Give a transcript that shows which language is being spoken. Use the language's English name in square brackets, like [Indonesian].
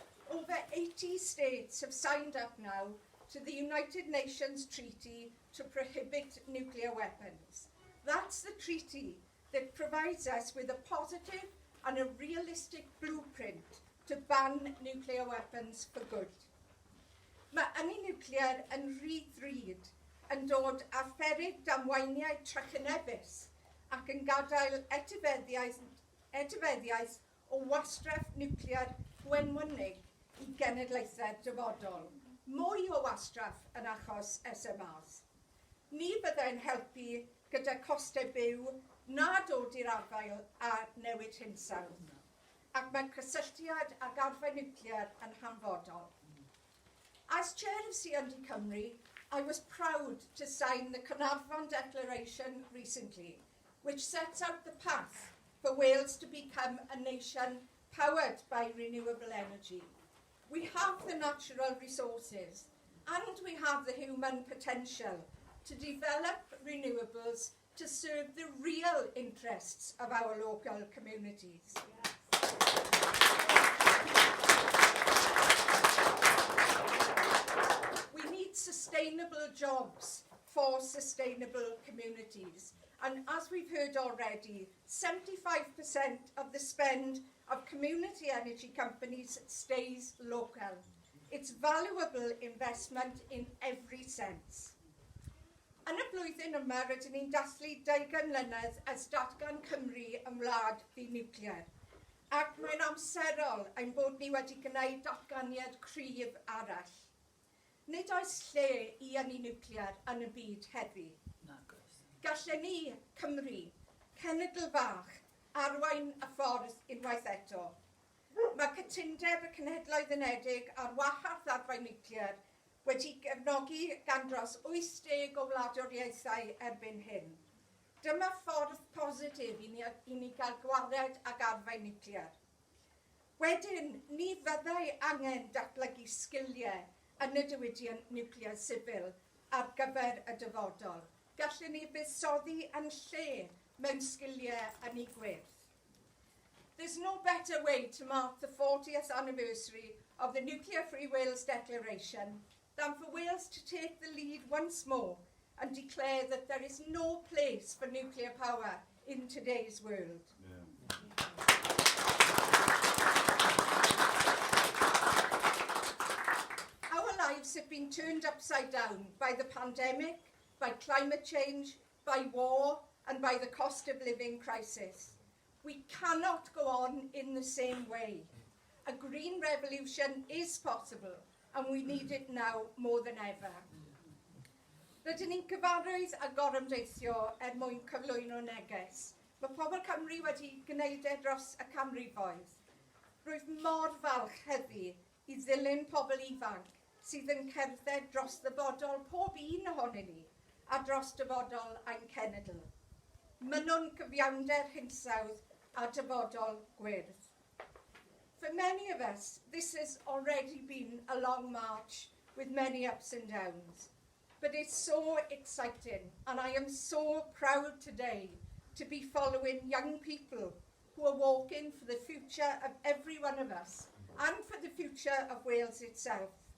[English] Over 80 states have signed up now to the United Nations Treaty to prohibit nuclear weapons. That's the treaty that provides us with a positive and a realistic blueprint to ban nuclear weapons for good. [Welsh] Mae ynni nuclear yn rhy-ddrud yn dod â pheryg damweiniau trychinebus ac yn gadael etifeddiaeth o wastraff nuclear gwenwynig i genedlaethau'r dyfodol. Mwy o wastraff yn achos SMRs. Ni byddai'n helpu gyda costau byw na dod i'r afael a newid hinsawdd. Ac mae cysylltiad ag arfau nuclear yn hanfodol. [English] As chair of CND Cymru, I was proud to sign the Carnarvon Declaration recently, which sets out the path for Wales to become a nation powered by renewable energy. We have the natural resources and we have the human potential to develop renewables to serve the real interests of our local communities. We need sustainable jobs for sustainable communities. And as we've heard already, 75% of the spend of community energy companies stays local. It's valuable investment in every sense. [Welsh] Yn y blwyddyn yma, rydyn ni'n dathlu 20 mlynedd ers datgan Cymru yn wlad ddi-nuclear. Ac mae'n amserol ein bod ni wedi gwneud datganiad cryf arall. Nid oes lle i ynni nuclear yn y byd heddi. Gallen ni, Cymru, cenedl fach, arwain y ffordd unwaith eto. Mae cytundeb y Cenhedloedd Unedig ar wahardd arfau nuclear wedi gefnogi gan dros 80 o wladwriaethau erbyn hyn. Dyma ffordd positif i ni gael gwared ag arfau nuclear. Wedyn, ni fyddai angen datblygu sgiliau yn y diwydiant nuclear sifil ar gyfer y dyfodol. Gallen ni buddsoddi yn lle mewn sgiliau yn ei gwyrth. [English] There's no better way to mark the 40th anniversary of the Nuclear Free Wales Declaration than for Wales to take the lead once more and declare that there is no place for nuclear power in today's world. Our lives have been turned upside down by the pandemic, by climate change, by war, and by the cost of living crisis. We cannot go on in the same way. A green revolution is possible, and we need it now more than ever. [Welsh] Rydyn ni'n gyfarwydd a gorymdeithio mwyn cyflwyno neges. Mae pobl Cymru wedi gwneud dros y canrifoedd. Rwyf mor falch heddi I ddilyn pobl ifanc sydd yn cerdded dros ddyfodol pob un ohonyn ni a dros dyfodol ein cenedl. Mynwn cyfiawnder hinsawdd a dyfodol gwyrdd. [English] For many of us, this has already been a long march with many ups and downs. But it's so exciting, and I am so proud today to be following young people who are walking for the future of every one of us and for the future of Wales itself.